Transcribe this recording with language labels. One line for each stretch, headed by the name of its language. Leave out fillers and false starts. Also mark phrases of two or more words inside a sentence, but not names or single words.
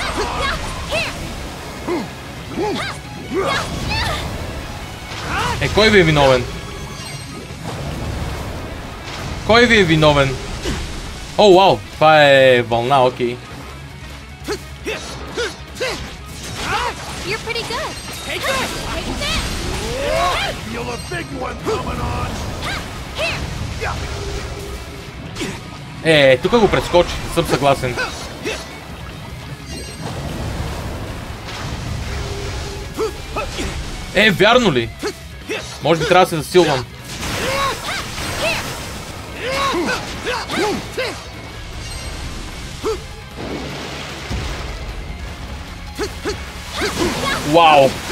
Bulgarian: Кой ви е виновен? Кой ви е виновен? О, вау! Това е вълна, окей.
English: You're pretty good. Take this! Take this! I feel a big one coming on.
Bulgarian: Тук го прескочи, не съм съгласен. Вярно ли? Може би трябва да се засилвам. Вау!